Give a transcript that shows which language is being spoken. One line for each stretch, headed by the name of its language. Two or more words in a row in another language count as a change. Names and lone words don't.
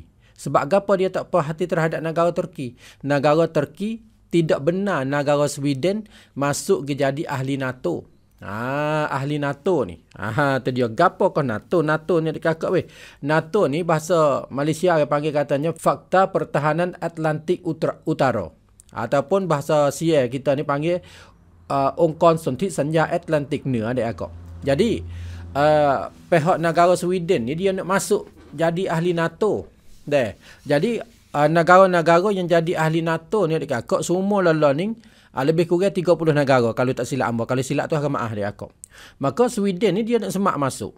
Pattani Malay: Sebab apa dia tak puas hati terhadap negara Turki? Negara Turki tidak benar negara Sweden masuk ke jadi ahli NATO. Ahli NATO ni. Tu dia. Gapo kau NATO? NATO ni adik kakak weh. NATO ni bahasa Malaysia yang panggil katanya Fakta Pertahanan Atlantik Utara. Ataupun bahasa Sia kita ni panggil
Thai: องค์กรสนธิสัญญา Atlantik เหนือ
Pattani Malay: adik kakak. Jadi pihak negara Sweden ni dia nak masuk jadi ahli NATO. Jadi negara-negara yang jadi ahli NATO ni adik kakak semua ni lebih kurang 30 negara kalau tak silap hamba. Kalau silap tu agak maaf dia akak. Maka Sweden ni dia nak semak masuk.